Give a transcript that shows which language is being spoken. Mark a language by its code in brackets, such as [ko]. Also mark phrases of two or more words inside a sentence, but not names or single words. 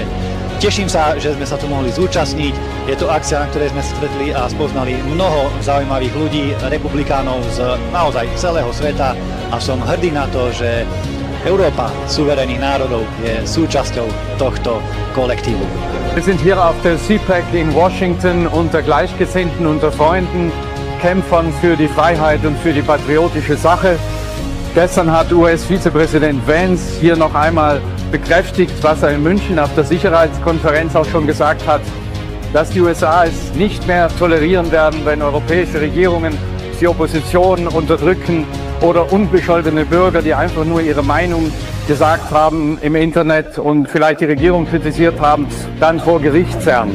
[sk] Teším sa, že sme sa tu mohli zúčastniť. Je to akcia, na ktorej sme stretli a spoznali mnoho zaujímavých ľudí, republikánov z naozaj celého sveta a som hrdý na to, že Európa suverénnych národov je súčasťou tohto kolektívu. [de] Wir sind hier auf der CPEC in Washington unter Gleichgesinnten, unter Freunden, Kämpfern für die Freiheit und für die patriotische Sache. Gestern hat US-Vizepräsident Vance hier noch einmal bekräftigt, was er in München auf der Sicherheitskonferenz auch schon gesagt hat, dass die USA es nicht mehr tolerieren werden, wenn europäische Regierungen die Opposition unterdrücken oder unbescholtene Bürger, die einfach nur ihre Meinung gesagt haben im Internet und vielleicht die Regierung kritisiert haben, dann vor Gericht zerren.